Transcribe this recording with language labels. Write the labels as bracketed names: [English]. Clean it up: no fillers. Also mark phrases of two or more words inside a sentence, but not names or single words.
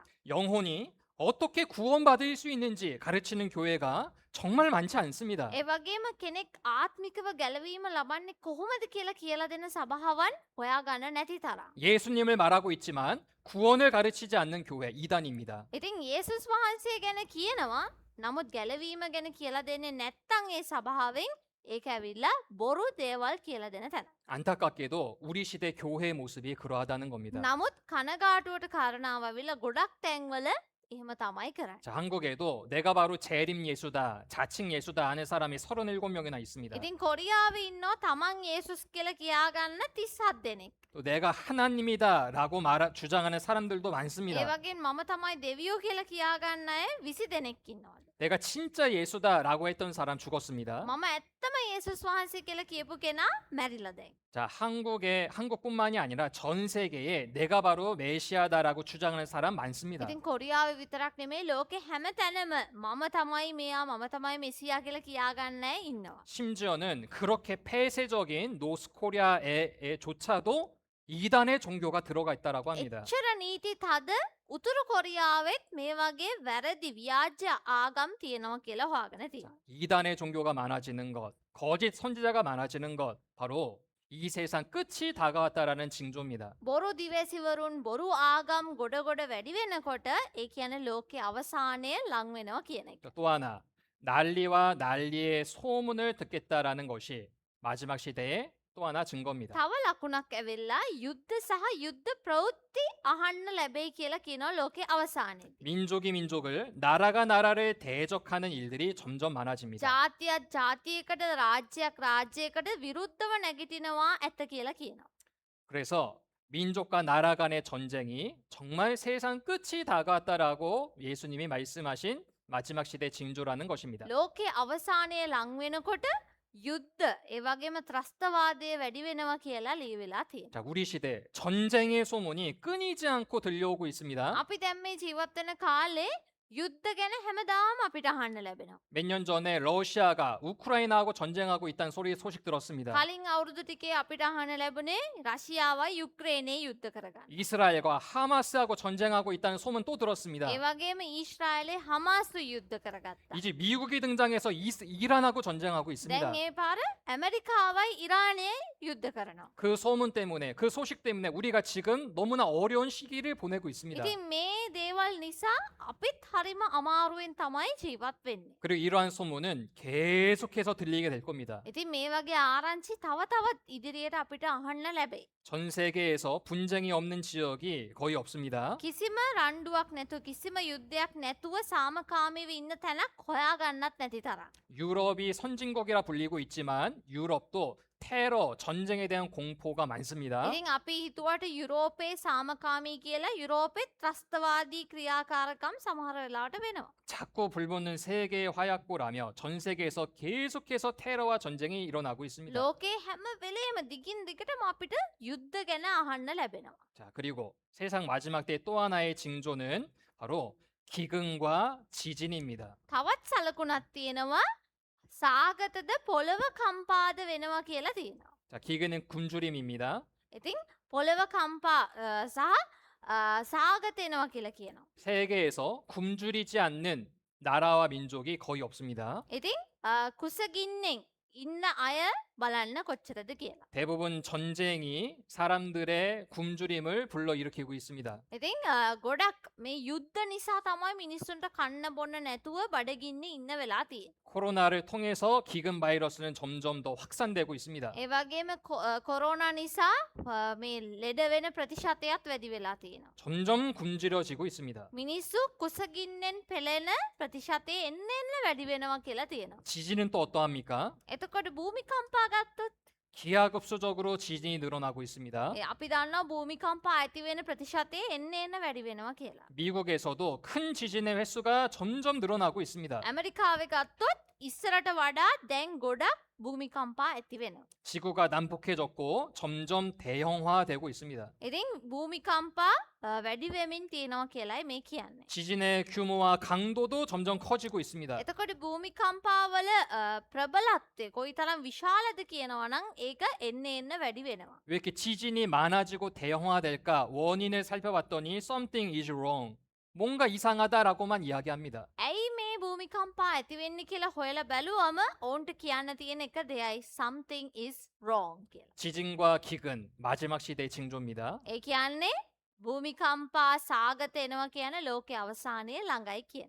[Korean] 영혼이 어떻게 구원받을 수 있는지 가르치는 교회가 정말 많지 않습니다. [Sinhala] ඒ වගේම කෙනෙක් ආත්මිකව ගැලවීම ලබන්නේ කොහොමද කියලා දෙන සභාවන් හොයාගන්න නැති තරම්. [Korean] 예수님을 말하고 있지만 구원을 가르치지 않는 교회 이단입니다. [Sinhala] ඉතින් යේසුස් වහන්සේ ගැන කියනවා නමුත් ගැලවීම ගැන කියලා දෙන්නේ නැත්තම් ඒ සභාවෙන් ඒක ඇවිල්ලා බොරු දේවල් කියලා දෙන තැන. [Korean] 안타깝게도 우리 시대 교회의 모습이 그러하다는 겁니다. [Sinhala] නමුත් කනගාටුවට කාරණාව ඇවිල්ලා ගොඩක් තැන්වල එහෙම තමයි කරන්නේ. [Korean] 자, 한국에도 내가 바로 재림 예수다, 자칭 예수다 하는 사람이 37명이나 있습니다. [Sinhala] ඉතින් කොරියාවේ ඉන්නවා තමන් යේසුස් කියලා කියාගන්න 37 දෙනෙක්. [Korean] 또 내가 하나님이다라고 주장하는 사람들도 [Sinhala] ඒ [Korean] 많습니다. [Sinhala] වගේම මම තමයි දෙවියෝ කියලා කියාගන්න අය 20 දෙනෙක් ඉන්නවා. [Korean] 내가 진짜 예수다라고 했던 사람 죽었습니다. [Sinhala] මම ඇත්තම යේසුස් වහන්සේ කියලා කියපු කෙනා මැරිලා දැන්. [Korean] 자, 한국뿐만이 아니라 전 세계에 내가 바로 메시아다라고 주장하는 사람 많습니다. [Sinhala] ඉතින් කොරියාවේ විතරක් නෙමෙයි ලෝකේ හැම තැනම මම තමයි මෙයා මම තමයි මෙසියා කියලා කියාගන්න අය ඉන්නවා. [Korean] 심지어는 그렇게 폐쇄적인 노스코리아에조차도 이단의 종교가 들어가 있다라고 합니다. [Sinhala] එච්චර නීති තද උතුරු කොරියාවෙත් මේ වගේ වැරදි ව්‍යාජ ආගම් තියෙනවා කියලා හොයාගෙන තියෙනවා. [Korean] 이단의 종교가 많아지는 것, 거짓 선지자가 많아지는 것, 바로 이 세상 끝이 다가왔다라는 징조입니다. [Sinhala] බොරු දිවැසිවරුන් බොරු ආගම් ගොඩ වැඩි වෙනකොට ඒ කියන්නේ ලෝකේ අවසානය ලං වෙනවා කියන එක. [Korean] 또 하나, 난리와 난리의 소문을 듣겠다라는 것이 마지막 시대의 또 하나 증거입니다. [Sinhala] තව ලකුණක් ඇවිල්ලා යුද්ධ සහ යුද්ධ ප්‍රවෘත්ති අහන්න ලැබෙයි කියලා කියනවා ලෝකේ අවසානයේදී. [Korean] 민족이 민족을, 나라가 나라를 대적하는 일들이 점점 많아집니다. [Sinhala] ජාතියක් ජාතියකට රාජ්‍යයක් රාජ්‍යයකට විරුද්ධව නැගිටිනවා ඇත්ත කියලා කියනවා. [Korean] 그래서 민족과 나라 간의 전쟁이 정말 세상 끝이 다가왔다라고 예수님이 말씀하신 마지막 시대 징조라는 것입니다. [Sinhala] ලෝකේ අවසානයේ ලං වෙනකොට යුද්ධ ඒ වගේම ත්‍රස්තවාදය වැඩි වෙනවා කියලා ලියවිලා තියෙනවා. [Korean] 자, 우리 시대 전쟁의 소문이 끊이지 않고 들려오고 있습니다. [Sinhala] අපි දැන් මේ ජීවත් වෙන කාලේ යුද්ධ ගැන හැමදාම අපිට අහන්න ලැබෙනවා. [Korean] 몇 년 전에 러시아가 우크라이나하고 전쟁하고 있다는 소식 들었습니다. [Sinhala] කලින් අවුරුදු ටිකේ අපිට අහන්න ලැබුණේ රෂියාවයි යුක්‍රේනයේ යුද්ධ කරගන්න. [Korean] 이스라엘과 하마스하고 전쟁하고 있다는 소문 또 들었습니다. [Sinhala] ඒ වගේම ඊශ්‍රායලේ හමාස් 유ද්ධ කරගත්තා. [Korean] 이제 미국이 등장해서 이란하고 전쟁하고 있습니다. [Sinhala] දැන් ඒ පාර ඇමරිකාවයි ඉරානයයි යුද්ධ කරනවා. [Korean] 그 소문 때문에, 그 소식 때문에 우리가 지금 너무나 어려운 시기를 보내고 있습니다. [Sinhala] ඉතින් මේ දේවල් නිසා අපිත් හරිම අමාරුවෙන් තමයි ජීවත් වෙන්නේ. [Korean] 그리고 이러한 소문은 계속해서 들리게 될 겁니다. [Sinhala] ඉතින් මේ වගේ ආරංචි තව තවත් ඉදිරියට අපිට අහන්න ලැබෙයි. [Korean] 전 세계에서 분쟁이 없는 지역이 거의 없습니다. [Sinhala] කිසිම රණ්ඩුවක් නැතුව කිසිම යුද්ධයක් නැතුව සාමකාමීව ඉන්න තැනක් හොයාගන්නත් නැති තරම්. [Korean] 유럽이 선진국이라 불리고 있지만 유럽도 테러, 전쟁에 대한 공포가 많습니다. [Sinhala] ඉතින් අපි හිතුවට යුරෝපයේ සාමකාමී කියලා යුරෝපෙත් ත්‍රස්තවාදී ක්‍රියාකාරකම් සමහර වෙලාවට වෙනවා. [Korean] 자꾸 불붙는 세계의 화약고라며 전 세계에서 계속해서 테러와 전쟁이 일어나고 있습니다. [Sinhala] ලෝකේ හැම වෙලේම දිගින් දිගටම අපිට යුද්ධ ගැන අහන්න ලැබෙනවා. [Korean] 자, 그리고 세상 마지막 때 또 하나의 징조는 바로 기근과 지진입니다. [Sinhala] තවත් සලකුණක් තියෙනවා සාගතද පොළව කම්පාද වෙනවා කියලා තියෙනවා. [Korean] 자, 기근은 굶주림입니다. [Sinhala] ඉතින් පොළව කම්පා සහ සාගත වෙනවා කියලා කියනවා. [Korean] 세계에서 굶주리지 않는 나라와 민족이 거의 없습니다. [Sinhala] ඉතින් කුසගින්නෙන් ඉන්න අය බලන්න කොච්චරද කියලා. [Korean] 대부분 전쟁이 사람들의 굶주림을 불러일으키고 있습니다. [Sinhala] ඉතින් ගොඩක් මේ යුද්ධ නිසා තමයි මිනිස්සුන්ට කන්න බොන්න නැතුව බඩගින්නේ ඉන්න වෙලා තියෙන්නේ. [Korean] 코로나를 통해서 기금 바이러스는 점점 더 확산되고 있습니다. [Sinhala] ඒ වගේම කොරෝනා නිසා මේ ලෙඩ වෙන ප්‍රතිශතයත් වැඩි වෙලා තියෙනවා. [Korean] 점점 굶주려지고 있습니다. [Sinhala] මිනිස්සු කුසගින්නෙන් පෙළෙන ප්‍රතිශතය එන්න වැඩි වෙනවා කියලා තියෙනවා. [Korean] 지진은 또 어떠합니까? [Sinhala] එතකොට භූමිකම්පා ගත්තොත් [Korean] 기하급수적으로 지진이 늘어나고 있습니다. [Sinhala] අපි දන්නවා භූමිකම්පා ඇති වෙන ප්‍රතිශතය එන්න වැඩි වෙනවා කියලා. [Korean] 미국에서도 큰 지진의 횟수가 점점 늘어나고 있습니다. [Sinhala] ඇමරිකාවේ ගත්තොත් ඉස්සරට වඩා දැන් ගොඩක් භූමිකම්පා ඇති වෙනවා. [Korean] 지구가 난폭해졌고 점점 대형화되고 있습니다. [Sinhala] ඉතින් භූමිකම්පා වැඩි වෙමින් තියෙනවා කියලායි මේ කියන්නේ. [Korean] 지진의 규모와 강도도 점점 커지고 있습니다. [Sinhala] එතකොට භූමිකම්පාවල ප්‍රබලත්වය කොයිතරම් විශාලද කියනවා නම් ඒක එන්න වැඩි වෙනවා. [Korean] 왜 이렇게 지진이 많아지고 대형화될까? 원인을 살펴봤더니 [English] something is wrong. [Korean] 뭔가 이상하다라고만 이야기합니다. [Sinhala] ඇයි මේ භූමිකම්පා ඇති වෙන්නේ කියලා හොයලා බැලුවම ඔවුන්ට කියන්න තියෙන එක දෙයයි [English] something is wrong [Sinhala] කියලා. [Korean] 지진과 기근 마지막 시대의 징조입니다. [Sinhala] ඒ කියන්නේ භූමිකම්පා සාගත එනවා කියන ලෝකේ අවසානයේ ළඟයි කියන.